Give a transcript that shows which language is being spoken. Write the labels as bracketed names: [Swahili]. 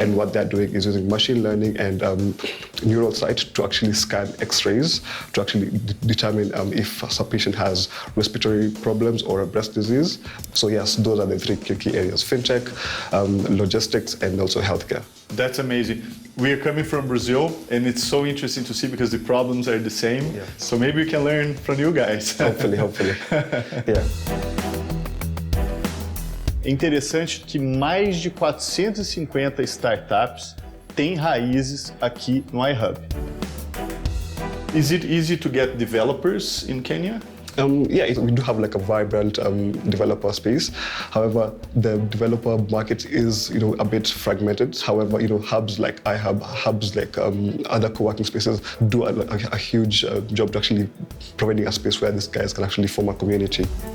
[English] And what they're doing is using machine learning and neural sight to actually scan X-rays to actually determine if a patient has respiratory problems or a breast disease. So yes, those are the three key areas: fintech, logistics, and also healthcare. That's amazing. We are coming from Brazil, and it's so interesting to see because the problems are the same. Yeah. So maybe we can learn from you guys. Hopefully. Yeah. [Portuguese] É interessante que mais de 450 startups têm raízes aqui no iHub. [English] Is it easy to get developers in Kenya? Yeah, we do have like a vibrant developer space. However, the developer market is, a bit fragmented. However, hubs like iHub, hubs like other co-working spaces do a huge job to actually providing a space where these guys can actually form a community.